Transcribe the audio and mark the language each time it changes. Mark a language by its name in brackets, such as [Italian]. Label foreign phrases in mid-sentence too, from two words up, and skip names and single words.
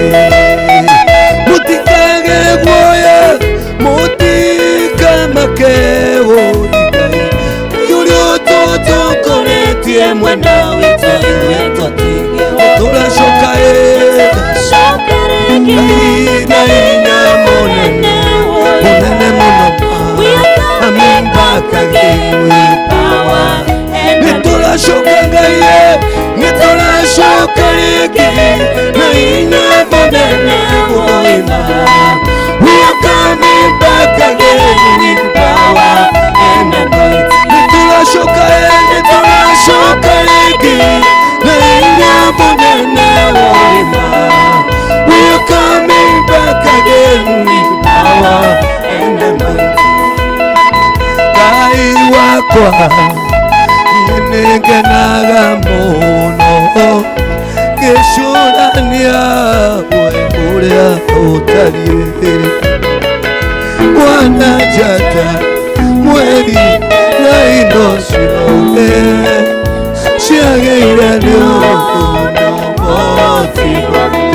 [Kikuyu] Mũtikage guoya, mũtikamake woĩ. Ngai ũrĩa ũtũtongoretie mwena witũ ithuĩ tũtingĩhotwo. Tũracoka na hinya mũnene mũnene mũno. [English] Coming back again with power. [Kikuyu] Nitũracoka Ngai, nitũracoka rĩngĩ na hinya mũnene woima. [English] We are coming back again with power and anointing. [Kikuyu] Nitũracoka rĩngĩ na hinya mũnene woima. [English] We are coming back again with power and anointing. [Kikuyu] Ngai wakwa nĩngenaga mũno ngĩcũrania we ũrĩa ũtariĩ. Wananjata mweri na indo ciothe ciagĩire nĩ ũhoti waku.